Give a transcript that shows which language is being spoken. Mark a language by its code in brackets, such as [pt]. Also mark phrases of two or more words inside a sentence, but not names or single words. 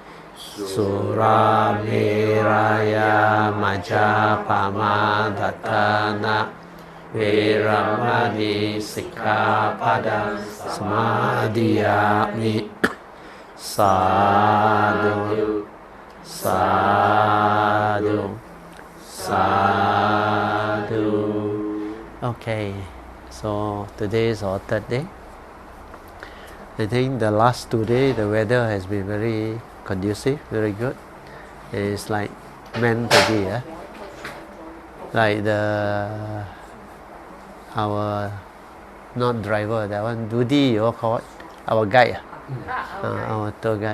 [pi] Surameraya Majapamadatana Veramani Sikkhapadang Samadhiyami. Sadhu, sadhu, sadhu. [en] Okay, so today is our third day. I think the last 2 days the weather has been very conducive, very good. It's like meant to be, like our not driver, that one Dudi, you all call it, our guide, our tour guide.